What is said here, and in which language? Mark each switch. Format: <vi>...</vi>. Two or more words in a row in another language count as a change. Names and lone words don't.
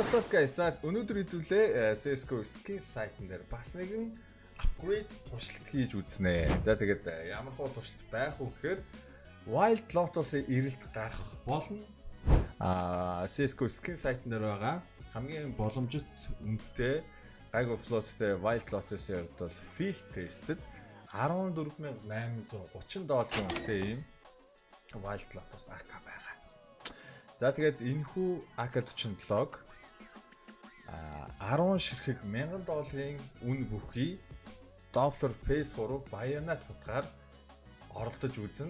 <en>What's up guys?</en> <mn>Өнөөдөр хэдүүлээ CS:GO</mn> <en>skin site-</en> <mn>н дээр бас нэгэн upgrade туршилт хийж үзнэ. За тэгээд ямар хөө туршилт байх вэ гэхээр Wild Lotus-ийн ирэлт гарах болно. CS:GO</mn> <en>skin site-</en> <mn>н дээр байгаа хамгийн боломжит үнэтэй гайгүй floatтэй Wild Lotus-ийн хувьд бол</mn> <en>field tested</en> <mn>$14,830 үнэтэй юм Wild Lotus AK байгаа. За тэгээд энэхүү AK-47-г 10 ширхэг $1000 үн бүхий Doppler PS3 Bayonet хутгаар оролдож үзнэ.</mn>